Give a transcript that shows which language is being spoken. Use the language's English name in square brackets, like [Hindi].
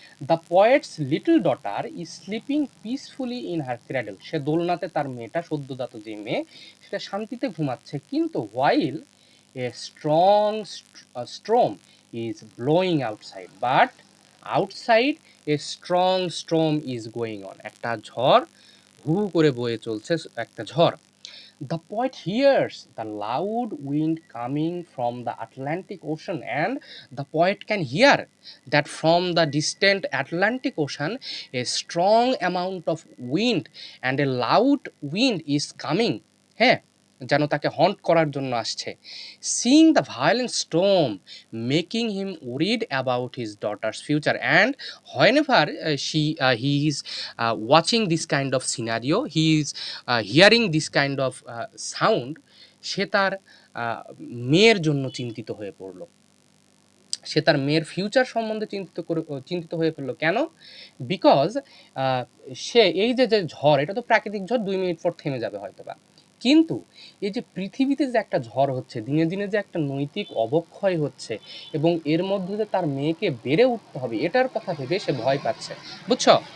[English] the poet's little daughter is sleeping peacefully in her cradle, [Bangla] সে দোলনাতে তার মেয়েটা, সদ্যজাত যে মেয়ে, সেটা শান্তিতে ঘুমাচ্ছে, কিন্তু [English] while a strong storm is blowing outside, but outside a strong storm is going on, [Bangla] একটা ঝড় হু হু করে বয়ে চলছে, একটা ঝড়। [English] The poet hears the loud wind coming from the Atlantic Ocean, and the poet can hear that from the distant Atlantic Ocean a strong amount of wind and a loud wind is coming, [Bangla] হ্যাঁ, যেন তাকে হন্ট করার জন্য আসছে। [English] Seeing the violent storm making him worried about his daughter's future, and whenever he is watching this kind of scenario, he is hearing this kind of sound, [Bangla] সে তার মেয়ের জন্য চিন্তিত হয়ে পড়লো, সে তার মেয়ের ফিউচার সম্বন্ধে চিন্তিত হয়ে পড়লো। কেন? বিকজ সে এই যে ঝড়, এটা তো প্রাকৃতিক ঝড়, 2 মিনিট পর থেমে যাবে হয়তো বা, কিন্তু এই যে পৃথিবীতে যে একটা ঝড় হচ্ছে, দিনে দিনে যে একটা নৈতিক অবক্ষয় হচ্ছে, এবং এর মধ্যে যে তার মেয়েকে বেড়ে উঠতে হবে, এটার কথা ভেবে সে ভয় পাচ্ছে, বুঝছো?